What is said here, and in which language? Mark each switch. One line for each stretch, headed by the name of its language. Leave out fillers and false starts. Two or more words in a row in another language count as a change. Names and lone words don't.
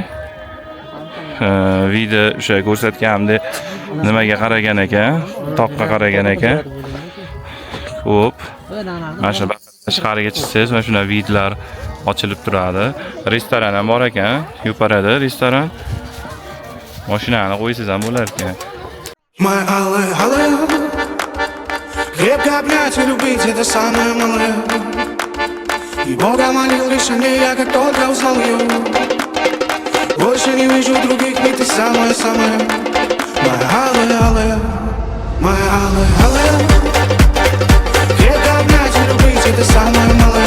Uzbek: Video o'sha ko'rsatganimdek nimaga qaragan ekan, toqqa qaragan ekan. Ko'p. Mana shu tashqariga chiqsangiz, mana shunday videolar ochilib turadi. Restoran ham bor ekan, yuparada restoran. Mashinani qo'ysangiz ham bo'lar ekan.
Russian: Моя алая, алая, крепко обнять и любить — это самое малое. И Бога молил лишь о ней, я как только узнал ее. Больше не вижу других, ведь ты самая-самая. Моя алая, алая, моя алая, алая, крепко обнять и любить — это самое малое.